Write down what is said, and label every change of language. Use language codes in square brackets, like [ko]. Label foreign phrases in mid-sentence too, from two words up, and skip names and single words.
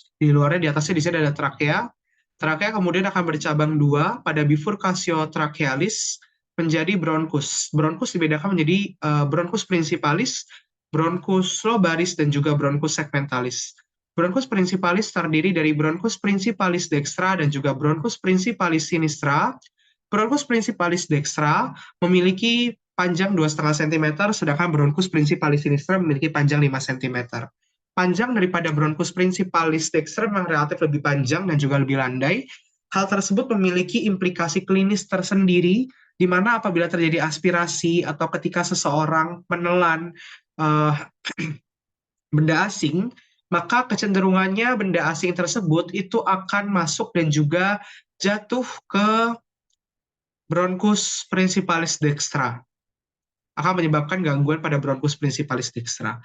[id] Di luarnya, di atasnya di sini ada trakea. Trakea kemudian akan bercabang dua pada bifurcatio trachealis menjadi bronkus. Bronkus dibedakan menjadi bronkus principalis, bronkus lobaris, dan juga bronkus segmentalis. Bronkus principalis terdiri dari bronkus principalis dextra dan juga bronkus principalis sinistra. Bronkus principalis dextra memiliki panjang 2,5 cm, sedangkan bronkus principalis sinistra memiliki panjang 5 cm. Panjang daripada bronkus principalis dextra memang relatif lebih panjang dan juga lebih landai. Hal tersebut memiliki implikasi klinis tersendiri, di mana apabila terjadi aspirasi atau ketika seseorang menelan uh, benda asing, maka kecenderungannya benda asing tersebut itu akan masuk dan juga jatuh ke bronkus principalis dextra, akan menyebabkan gangguan pada bronkus principalis dextra.